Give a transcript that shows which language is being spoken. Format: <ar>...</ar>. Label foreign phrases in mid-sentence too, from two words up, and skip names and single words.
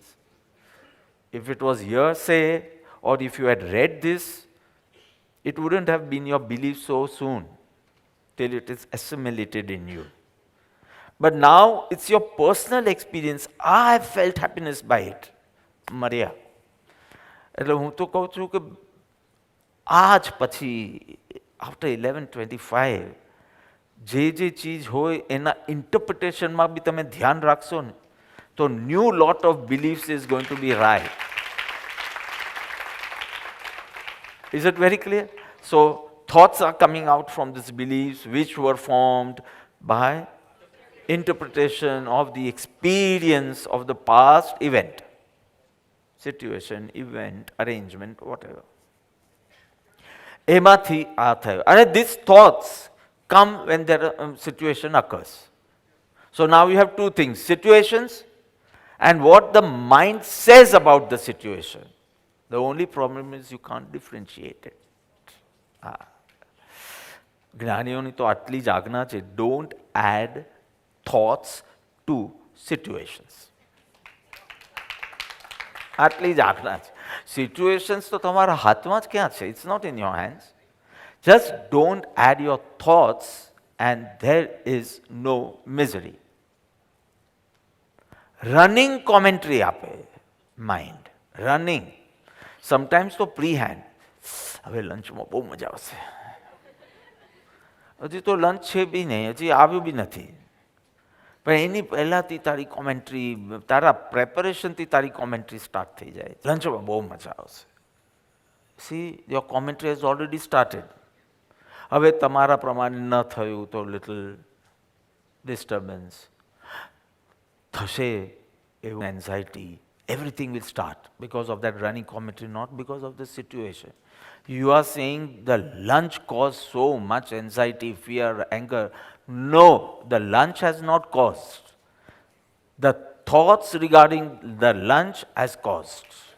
<en>If it was hearsay, or if you had read this, it wouldn't have been your belief so soon, till it is assimilated in you. But now it's your personal experience. I have felt happiness by it. Maria.</en> <gu>એટલે હું તો કહું છું કે આજ પછી after 11:25 જે ચીજ હોય એના ઇન્ટરપ્રિટેશનમાં બી તમે ધ્યાન રાખશો ને, તો</gu> <en>new lot of beliefs is going to be right. Is it very clear? So thoughts are coming out from these beliefs which were formed by interpretation of the experience of the past event, situation, event, arrangement, whatever.</en> <gu>એમાંથી આ થયો.</gu> <en>અને these thoughts come when their situation occurs. So now you have two things: situations and what the mind says about the situation. The only problem is you can't differentiate it.</en> <gu>જ્ઞાનીઓની તો આટલી જ આજ્ઞા છે,</gu> <en>don't add thoughts to situations.</en> <gu>આટલી જ આજ્ઞા છે. Situations તો તમારા હાથમાં જ ક્યાં છે?</gu> <en>It's not in your hands. Just don't add your thoughts and there is no misery. Running commentary આપે mind. Running. Sometimes તો pre-hand.</en> <gu>હવે લંચમાં બહુ મજા આવશે. હજી તો લંચ છે બી નહીં, હજી આવ્યું બી નથી, પણ એની પહેલાંથી તારી કોમેન્ટ્રી, તારા પ્રેપરેશનથી તારી કોમેન્ટ્રી સ્ટાર્ટ થઈ જાય. લંચમાં બહુ મજા આવશે.</gu> <en>See, your commentary has already started.</en> <gu>હવે તમારા પ્રમાણે ન થયું તો</gu> <en>little disturbance</en> <gu>થશે, એવું એન્ઝાઇટી,</gu> <en>everything will start because of that running commentary, not because of the situation. You are saying the lunch caused so much anxiety, fear, anger. No, the lunch has not caused. The thoughts regarding the lunch has caused.</en>